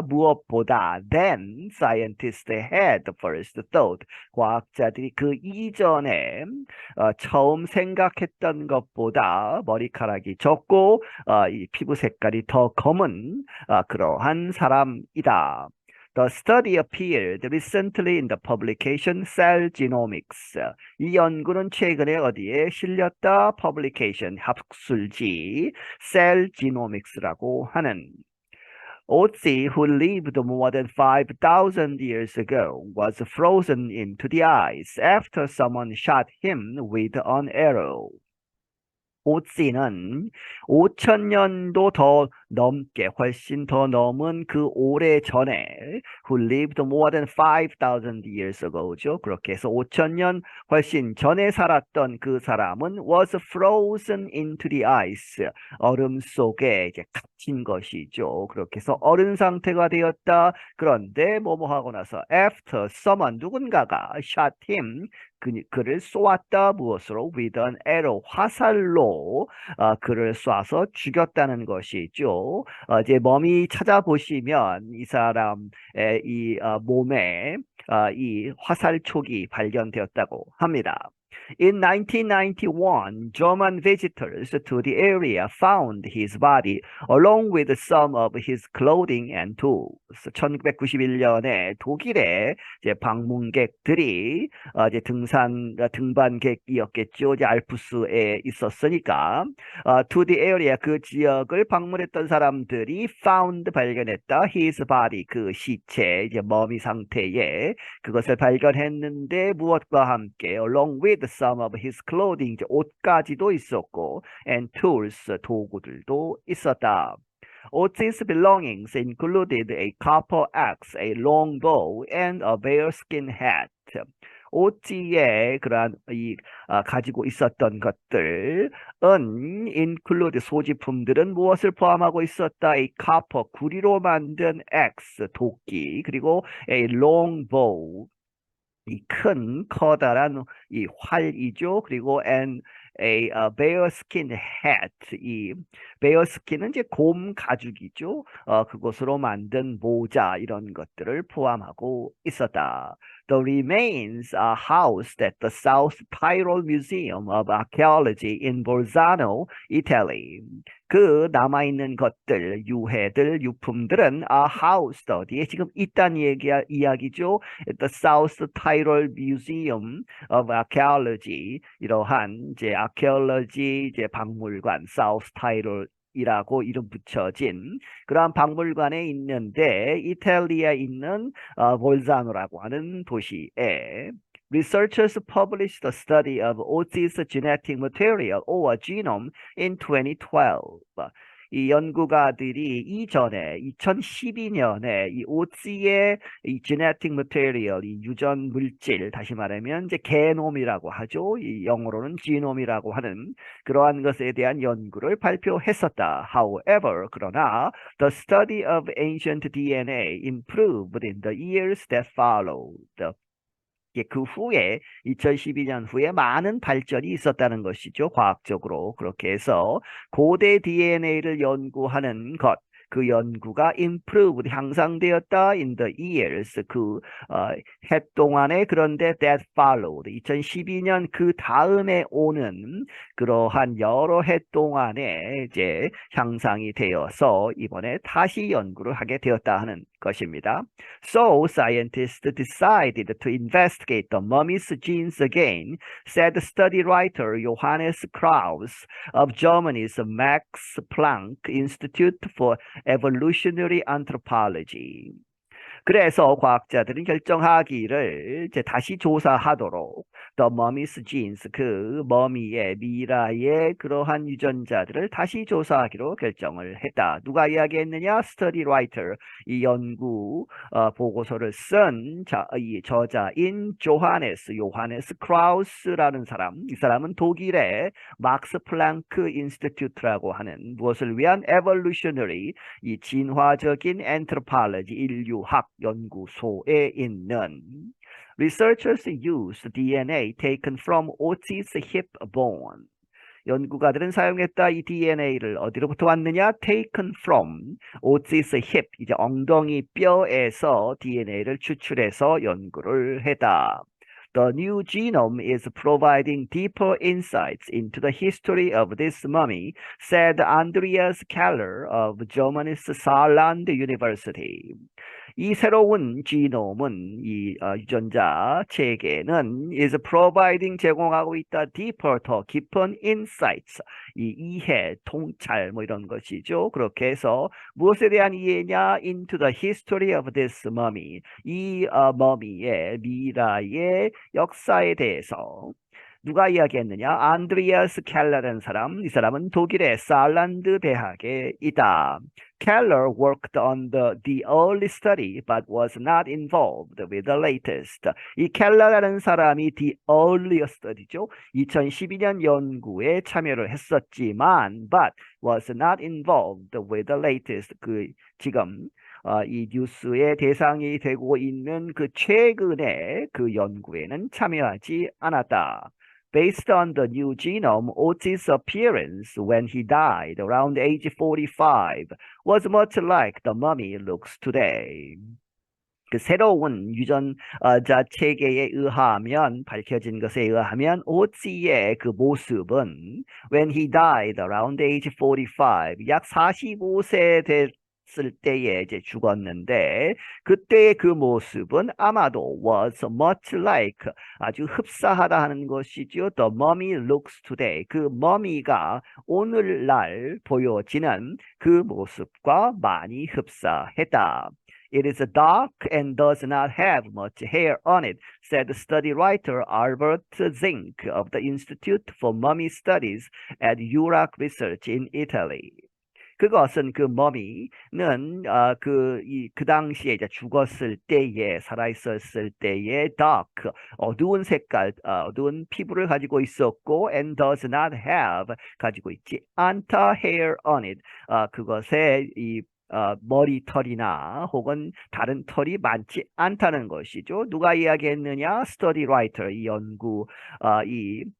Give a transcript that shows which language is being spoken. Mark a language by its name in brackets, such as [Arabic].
[Korean] 무엇보다 [English] than scientists had first thought. [Korean] 과학자들이 그 이전에 처음 생각했던 것보다 머리카락이 적고 이 피부 색깔이 더 검은 그러한 사람이다. [English] The study appeared recently in the publication Cell Genomics. [Korean] 이 연구는 최근에 어디에 실렸다? Publication, 학술지 Cell Genomics라고 하는. [English] Otzi, who lived more than 5,000 years ago, was frozen into the ice after someone shot him with an arrow. [Korean] 오찌는 5,000년도 더 넘게 훨씬 더 넘은 그 오래 전에 [English] who lived more than 5,000 years ago [Korean] 죠. 그렇게 해서 5,000년 훨씬 전에 살았던 그 사람은 [English] was frozen into the ice. [Korean] 얼음 속에 이제 갇힌 것이죠. 그렇게 해서 얼은 상태가 되었다. 그런데 뭐뭐 하고 나서 [English] after someone [Korean] 누군가가 [English] shot him [Korean] 그를 쏘았다. 무엇으로? [English] With an arrow. [Korean] 화살로 그를 쏴서 죽였다는 것이죠. 이제 머미 찾아보시면 이 사람의 이 몸에 이 화살촉이 발견되었다고 합니다. [English] In 1991, German visitors to the area found his body along with some of his clothing and tools. [Korean] 1991년에 독일의 이제 방문객들이 이제 등반객이었겠죠. 이제 알프스에 있었으니까 [English] to the area [Korean] 그 지역을 방문했던 사람들이 found 발견했다. his body 그 시체 이제 머미 상태에 그것을 발견했는데 무엇과 함께 [English] along with some of his clothing [Korean] 이제 옷까지도 있었고 [English] and tools [Korean] 도구들도 있었다. [English] Otis' belongings included a copper axe, a long bow, and a bearskin hat. [Korean] 오찌의 그러한 가지고 있었던 것들은 include 소지품들은 무엇을 포함하고 있었다? 이 copper 구리로 만든 axe 도끼 그리고 [English] a long bow [Korean] 이 큰 커다란 이 활이죠. 그리고 and [English] bear skin hat. [Korean] 이 bear skin은 이제 곰 가죽이죠. 그것으로 만든 모자 이런 것들을 포함하고 있었다. [English] The remains are housed at the South Tyrol Museum of Archaeology in Bolzano, Italy. [Korean] 그 남아있는 것들, 유해들, 유품들은 [English] are housed [Korean] 어디에 지금 있다는 이야기죠. [English] At the South Tyrol Museum of Archaeology [Korean] 이러한 이제 archaeology 이제 박물관 South Tyrol 이라고 이름 붙여진 그러한 박물관에 있는데 이탈리아에 있는 볼자노라고 하는 도시에 [English] researchers published a study of Otzi's genetic material or genome in 2012. [Korean] 이 연구가들이 이전에 2012년에 이 오찌의 이 [English] genetic material, [Korean] 이 유전 물질, 다시 말하면 이제 게놈이라고 하죠. 이 영어로는 지놈이라고 하는 그러한 것에 대한 연구를 발표했었다. [English] However, [Korean] 그러나 [English] the study of ancient DNA improved in the years that followed. [Korean] 그 후에 2012년 후에 많은 발전이 있었다는 것이죠. 과학적으로. 그렇게 해서 고대 DNA를 연구하는 것, 그 연구가 improved, 향상되었다 [English] in the years, [Korean] 해 동안에 그런데 [English] that followed, [Korean] 2012년 그 다음에 오는 그러한 여러 해 동안에 이제 향상이 되어서 이번에 다시 연구를 하게 되었다 하는 것입니다. [English] So scientists decided to investigate the mummy's genes again, said study writer Johannes Krauss of Germany's Max Planck Institute for Evolutionary Anthropology. [Korean] 그래서 과학자들은 결정하기를 이제 다시 조사하도록 [English] The Mummy's Genes, [Korean] 그 머미의 미라의 그러한 유전자들을 다시 조사하기로 결정을 했다. 누가 이야기했느냐? Study writer, 이 연구 보고서를 쓴 이 저자인 요하네스 크라우스라는 사람. 이 사람은 독일의 막스 플랑크 인스티튜트라고 하는 무엇을 위한 evolutionary, 이 진화적인 anthropology, 인류학 연구소에 있는 [English] researchers used DNA taken from Otzi's hip bone. [Korean] 연구가들은 사용했다 이 DNA를 어디로부터 왔느냐? [English] Taken from Otzi's hip, [Korean] 이제 엉덩이 뼈에서 DNA를 추출해서 연구를 했다. [English] The new genome is providing deeper insights into the history of this mummy, said Andreas Keller of Germany's Saarland University. [Korean] 이 새로운 지놈은 이 유전자 체계는 [English] is providing [Korean] 제공하고 있다 [English] deeper [Korean] 더 깊은 insights, 이 이해, 통찰 뭐 이런 것이죠. 그렇게 해서 무엇에 대한 이해냐? [English] into the history of this mummy, [Korean] 이 머미의 미라의 역사에 대해서 누가 이야기했느냐? 안드리아스 켈러라는 사람, 이 사람은 독일의 사알란드 대학에 있다. [English] Keller worked on the early study but was not involved with the latest. [Korean] 이 켈러라는 사람이 [English] the early study [Korean] 죠. 2012년 연구에 참여를 했었지만 [English] but was not involved with the latest. [Korean] 지금 이 뉴스의 대상이 되고 있는 그 최근의 그 연구에는 참여하지 않았다. [English] Based on the new genome, Otzi's appearance when he died around age 45 was much like the mummy looks today. [Korean] 그 새로운 유전자 체계에 의하면 밝혀진 것에 의하면 오찌의 그 모습은 [English] when he died around age 45, [Korean] 약 45세 됐을 때에 이제 죽었는데 그때의 그 모습은 아마도 [English] was much like, [Korean] 아주 흡사하다 하는 것이죠. [English] The mummy looks today, [Korean] 그 머미가 오늘날 보여지는 그 모습과 많이 흡사했다. [English] It is dark and does not have much hair on it, said study writer Albert Zink of the Institute for Mummy Studies at URAC Research in Italy. [Korean] 그것은 그 머미는 그 당시에 이제 죽었을 때에 살아있었을 때에 dark, 어두운 색깔, 어두운 피부를 가지고 있었고 [English] and does not have, [Korean] 가지고 있지 않다 [English] hair on it, [Korean] 그것에 이 머리털이나 혹은 다른 털이 많지 않다는 것이죠. 누가 이야기했느냐? Study writer, 이 연구, 이